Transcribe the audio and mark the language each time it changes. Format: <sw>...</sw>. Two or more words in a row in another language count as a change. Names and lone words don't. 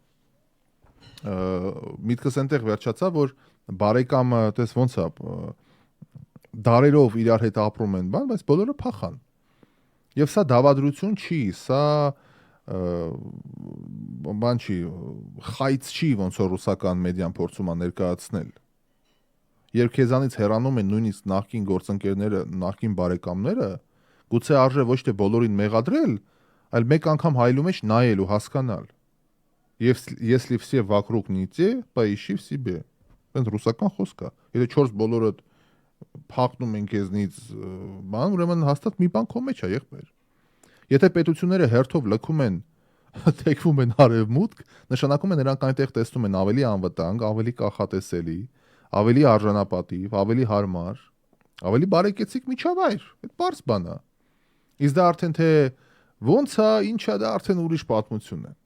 <hy>Միտքս այնտեղ վերջացավ, որ բարեկամը, տես ոնց է, դարերով իրար հետ ապրում են, բայց բոլորը փախան։ Եվ սա դավադրություն չի, սա բան չի, խայծ չի, ոնց որ ռուսական մեդիան փորձում է ներկայացնել։ Երբ քեզանից հեռանում են նույնիսկ նախկին գործընկերները, նախկին բարեկամները, գուցե արժե ոչ թե բոլորին մեղադրել, այլ մեկ անգամ հայլու մեջ նայել ու հասկանալ։</hy> <ru>Если все вокруг не те, поищи в себе։</ru> <hy>Դա ռուսական խոսք է։ Եթե 4 բոլորը փախնում են քեզնից, բան, ուրեմն հաստատ մի բան քո մեջ է, եղբայր։ Եթե պետությունները հերթով լքում են, թեքվում են արևմուտք, նշանակում է նրանք այնտեղ տեսնում են ավելի անվտանգ, ավելի կախատեսելի, ավելի արժանապատիվ, ավելի հարմար, ավելի բարեկեցիկ միջավայր։ Այդ բարձ բան է։ Իսկ դա արդեն թե ոնց է, ինչ է, դա արդեն ուրիշ պատմություն է։</hy>